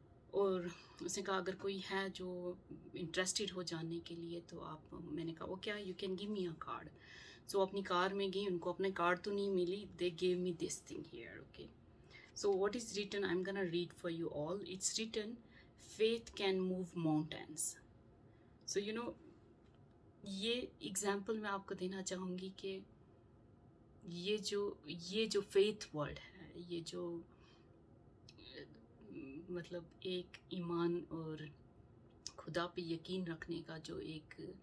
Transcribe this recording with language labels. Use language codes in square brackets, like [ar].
[ur] اور اس نے کہا اگر کوئی ہے جو انٹرسٹڈ ہو جاننے کے لیے تو آپ، میں نے کہا وہ کیا، [en] You can give me a card. [ur] سو اپنی کار میں گئی، ان کو اپنے کارڈ تو نہیں ملی، [en] They give me this thing here. Okay, so what is written, I am gonna read for you all. It's written faith can move mountains. So [ur] یہ example میں آپ کو دینا چاہوں گی کہ یہ جو فیتھ ورڈ ہے، یہ جو مطلب ایک ایمان اور خدا پہ یقین رکھنے کا جو ایک